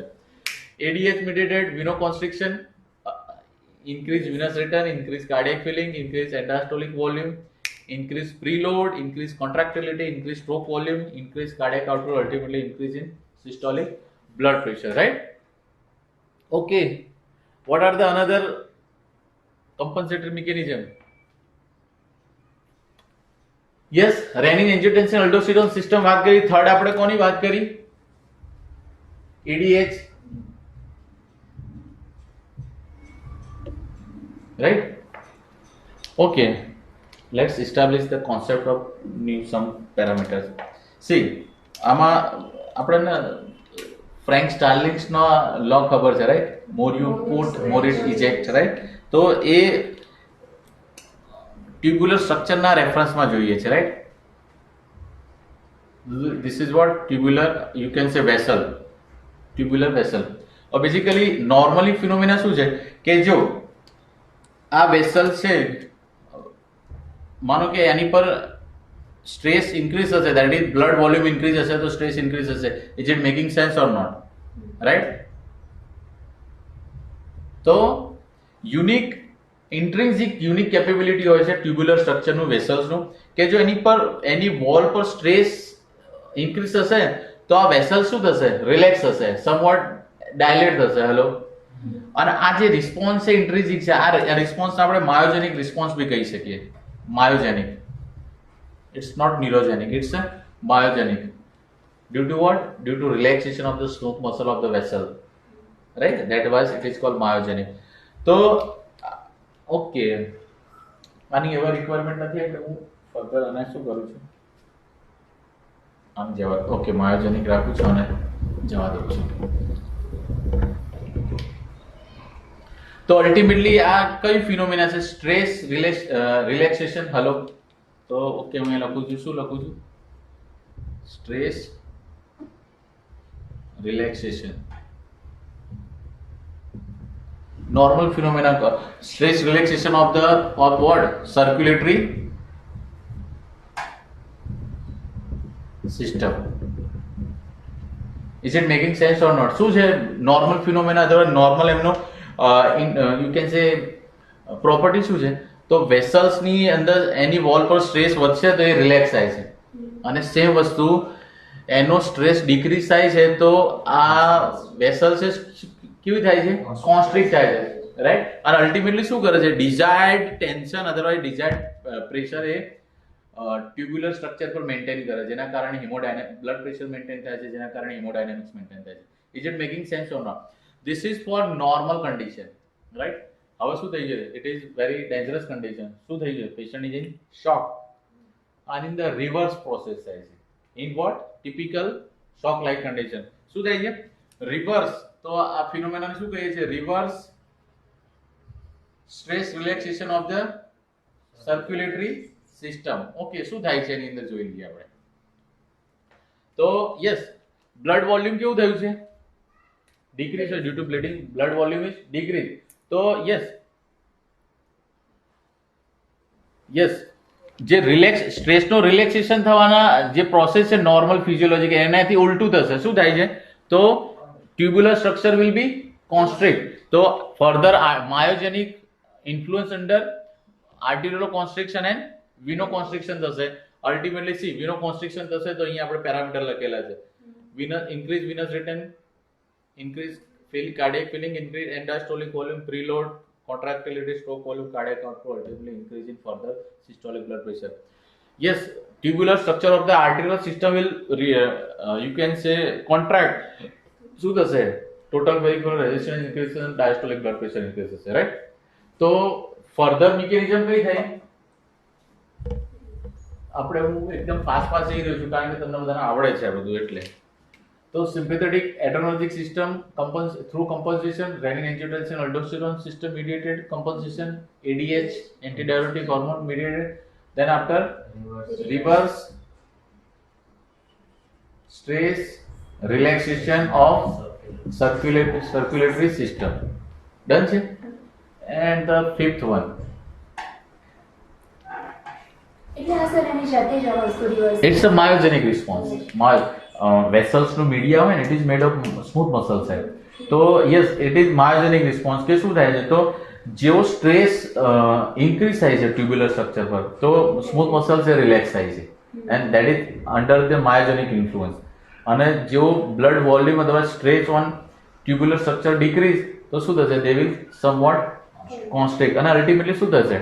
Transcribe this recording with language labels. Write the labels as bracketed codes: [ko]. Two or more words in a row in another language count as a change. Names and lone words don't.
[en] ADH mediated venoconstriction, increase venous return, increase cardiac filling, increase endostolic volume, increase preload, increase contractility, increase stroke volume, increase cardiac output, ultimately increase in systolic blood pressure, right? Okay. What are the another compensatory mechanism? Yes, renin, angiotensin, aldosterone system [gu] વાત કરી. થર્ડ આપણે કોની વાત કરી? [en] ADH, right? Okay. Let's establish the concept of new some parameters. See, [gu] આમાં આપણને ફ્રેન્ક સ્ટાર્લિંગ્સનો લો ખબર છે, રાઈટ? [en] more you put more it eject, right? [gu] તો એ ટ્યુબ્યુલર સ્ટ્રક્ચરના રેફરન્સમાં જોઈએ છે, રાઈટ? [en] This is what tubular, you can say vessel, tubular vessel. [gu] और [en] basically normally phenomena [gu] શું છે કે જો આ વેસલ છે, માનો કે એની પર [en] stress increase [gu] હશે, [en] that is blood volume increase [gu] હશે તો [en] stress increase હશે. Is it making sense or not? Right? [gu] તો [en] unique intrinsic unique capability [gu] હોય છે ટ્યુબ્યુલર સ્ટ્રક્ચરનું વેસલ્સનું કે જો એની પર એની વોલ પર [en] stress increase [gu] થશે તો આ વેસલ શું થશે? રિલેક્સ થશે, [en] somewhat dilate [gu] થશે. હેલો, અને આ જે રિસ્પોન્સ છે ઇન્ટ્રિન્સિક છે, આ રિસ્પોન્સને આપણે [en] myogenic response [gu] બી કહી શકીએ. [en] માયોજેનિક, it's not neurogenic, it's a myogenic. Due to what? Due to relaxation of the smooth muscle of the vessel, right? That was it is called myogenic. [gu] તો ઓકે, આની એવા રિક્વાયરમેન્ટ નથી એટલે હું ફર્ધર આને શું કરું છું, આમ જવા, ઓકે, માયોજેનિક રાખું છું અને જવા દઉં છું. તો અલ્ટિમેટલી આ કઈ ફિનોમિના છે? [en] stress relaxation. [gu] હલો, તો ઓકે, હું એ લખું છું. શું લખું છું? [en] stress relaxation. normal phenomena, stress relaxation of what? Circulatory system. Is it making sense or not? [gu] શું છે [en] normal phenomena? [gu] અથવા normal એમનો [en] you can say property [gu] શું છે? તો વેસલ્સની અંદર એની વોલ પર સ્ટ્રેસ વધશે તો એ રિલેક્સ થાય છે, અને સેમ વસ્તુ એનો સ્ટ્રેસ ડિક્રીઝ થાય છે તો આ વેસલ છે કેવી થાય છે? કોન્સ્ટ્રિક્ટ થાય છે, રાઈટ? અને અલ્ટિમેટલી શું કરે છે? [en] desired tension otherwise desired pressure [gu] એ ટ્યુબ્યુલર સ્ટ્રક્ચર પર મેન્ટેન કરે, જેના કારણે [en] blood pressure maintain [gu] થાય છે, જેના કારણે હિમોડાયનેમિક્સ મેન્ટેન થાય છે. [en] is it making sense or not? this is for normal condition, right? [gu] હવે શું થઈ જશે? [en] it is very dangerous condition. [gu] શું થઈ જશે? [en] patient is in shock, and in the reverse process [gu] થાય છે. [en] In what? Typical shock like condition. [gu] શું થાય છે? રિવર્સ. તો આ ફિનોમેનાને શું કહીએ છીએ? [en] reverse stress relaxation of the circulatory system. [gu] ઓકે, શું થાય છે એની અંદર જોઈ લઈએ આપણે. તો યસ, [en] blood volume [gu] કેવું થયું છે? [en] decrease due to bleeding. blood volume is decrease. [gu] તો યસ, જે સ્ટ્રેસનો રિલેક્સેશન થવાના જે પ્રોસેસ છે નોર્મલ ફિઝિયોલોજીક, એનાથી ઉલટું થશે. શું થાય છે? [en] તો tubular structure will be constrict. So further myogenic influence under arterioconstriction and venoconstriction થશે. Ultimately see, venoconstriction [gu] થશે તો અહીંયા આપણે પેરામીટર લખેલા છે. [en] increase venous return, increase cardiac filling, increase endostolic volume, preload, contractility, stroke volume, cardiac output, ultimately increase in further systolic blood pressure. Yes, tubular structure of the arterial system will you can say contract. [gu] શું થશે? [en] total vericol resistance increase [gu] થશે, [en] diastolic blood pressure increase [gu] થશે, રાઈટ? તો ફર્ધર મિકેનિઝમ કઈ થાય? આપણે હું એકદમ ફાસ્ટ જઈ રહ્યો છું કારણ કે તમને બધાને આવડે છે આ બધું એટલે. [en] તો sympathetic adrenergic system through compensation, renin angiotensin aldosterone system mediated compensation, ADH antidiuretic hormone mediated, then after reverse stress relaxation of circulatory system. [gu] Done છે? [en] And the fifth one. [gu] એટલે આ સર એની જાતે જ આ વસ્તુ રિવર્સ [en] It's a myogenic response. [gu] Vessels નું media હોય ને, [en] it is made of smooth muscle cell. તો yes, it is myogenic response. [gu] કે શું થાય છે? તો જેવો સ્ટ્રેસ ઇન્ક્રીઝ થાય છે ટ્યુબ્યુલર સ્ટ્રક્ચર પર, તો [en] smooth muscle [gu] છે રિલેક્સ થાય છે, [en] and that is under the myogenic influence. [gu] અને જેવો બ્લડ વોલ્યુમ અથવા [en] stress on tubular structure decrease, [gu] તો શું થશે? [en] they will somewhat constrict, [gu] અને અલ્ટિમેટલી શું થશે?